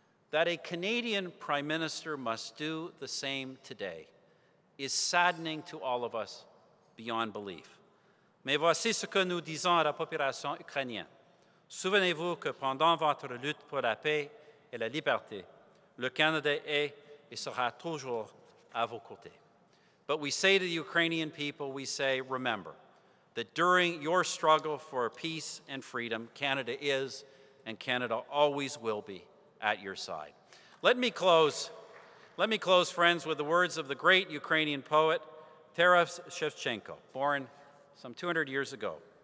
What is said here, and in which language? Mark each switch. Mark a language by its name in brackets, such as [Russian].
[English] That a Canadian Prime Minister must do the same today is saddening to all of us beyond belief. [French] Mais voici ce que nous disons à la population ukrainienne. Souvenez-vous que pendant votre lutte pour la paix et la liberté, le Canada est et sera toujours à vos côtés. [English] But we say to the Ukrainian people, we say, remember, that during your struggle for peace and freedom, Canada is and Canada always will be at your side. Let me close, friends, with the words of the great Ukrainian poet, Taras Shevchenko, born some 200 years ago.